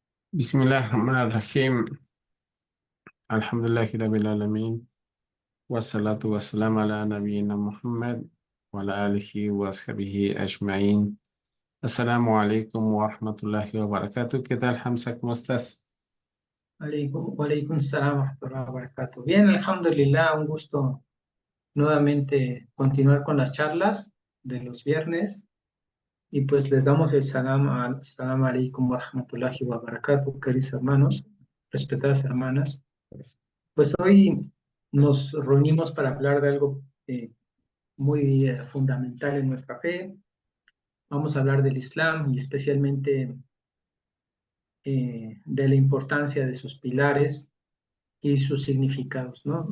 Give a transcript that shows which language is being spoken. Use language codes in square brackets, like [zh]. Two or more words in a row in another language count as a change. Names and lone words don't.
[ar] بسم الله الرحمن الرحيم. الحمد لله رب العالمين. والصلاة والسلام على نبينا محمد وعلى آله وأصحابه أجمعين. السلام عليكم ورحمة الله وبركاته. [es] ¿Qué tal, Hamza? ¿Cómo estás? [ar] وعليكم السلام ورحمة الله وبركاته. [es] Bien, alhamdulillah, un gusto nuevamente continuar con las charlas de los viernes y pues les damos el [ar] السلام عليكم ورحمة الله وبركاته, [es] queridos hermanos, respetadas hermanas. Pues hoy nos reunimos para hablar de algo muy fundamental en nuestra fe. Vamos a hablar del Islam y especialmente de la importancia de sus pilares y sus significados, ¿no?